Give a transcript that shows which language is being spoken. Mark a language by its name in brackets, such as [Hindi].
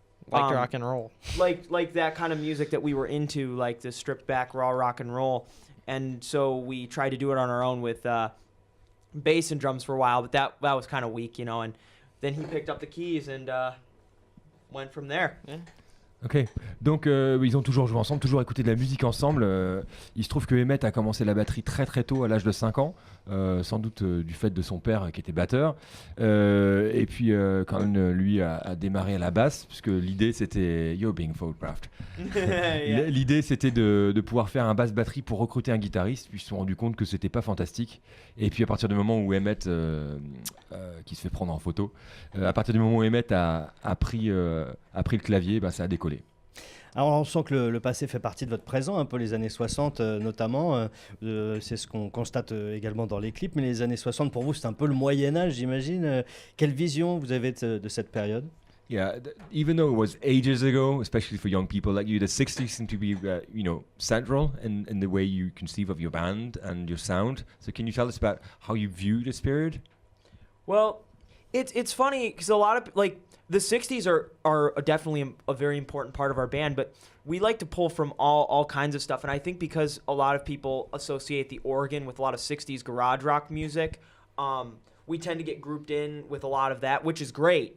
[English] liked rock and roll, like that kind of music that we were into, like the stripped back raw rock and roll, and so we tried to do it on our own with bass and drums for a while, but that was kind of weak, you know, and then he picked up the keys and went from there. Yeah. [French] Ok, donc ils ont toujours joué ensemble, toujours écouté de la musique ensemble. Il se trouve que Emmett a commencé la batterie très très tôt, à l'âge de 5 ans, sans doute du fait de son père qui était batteur. Et puis Colin, lui, a démarré à la basse, puisque l'idée c'était... [English] You're being photographed. Yeah. [French] L'idée c'était de pouvoir faire un basse-batterie pour recruter un guitariste, puis ils se sont rendus compte que c'était pas fantastique. Et puis à partir du moment où Emmett, qui se fait prendre en photo, à partir du moment où Emmett a pris le clavier, ça a décollé. Alors on sent que le passé fait partie de votre présent, un peu les années 60 notamment, c'est ce qu'on constate également dans les clips, mais les années 60 pour vous c'est un peu le Moyen-Âge, j'imagine. Quelle vision vous avez de cette période? [English] Yeah, even though it was ages ago, especially for young people like you, the 60s seem to be, central in the way you conceive of your band and your sound. So can you tell us about how you view this period? Well, it's funny because a lot of like the 60s are definitely a very important part of our band, but we like to pull from all kinds of stuff. And I think because a lot of people associate the organ with a lot of 60s garage rock music, we tend to get grouped in with a lot of that, which is great.